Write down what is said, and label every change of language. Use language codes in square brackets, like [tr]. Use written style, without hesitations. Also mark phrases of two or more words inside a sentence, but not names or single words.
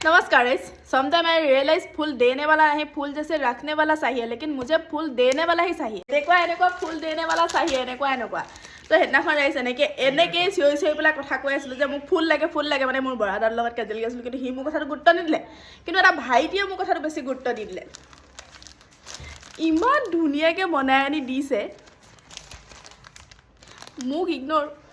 [hi] नमस्कार गाइस। [en] sometime I realise [hi] फूल देने वाला नहीं, फूल जैसे रखने वाला चाहिए, लेकिन मुझे फूल देने वाला ही चाहिए। এনেকুৱা फूल देने वाला चाहिए, [as] এনেকুৱা তো সেইদিনাখন আহিছে এনেকৈ চিঞৰি চিঞৰি পেলাই কথা কৈ আছিলোঁ যে মোক ফুল লাগে মানে মোৰ বৰাদাৰ লগত কাজিয়া লাগি আছিলোঁ, কিন্তু সি মোৰ কথাটো গুৰুত্ব নিদিলে। কিন্তু এটা ভাইটিয়ে মোৰ কথাটো বেছি গুৰুত্ব দি দিলে। ইমান ধুনীয়াকৈ বনাই আনি দিছে, মোক ইগন'ৰ।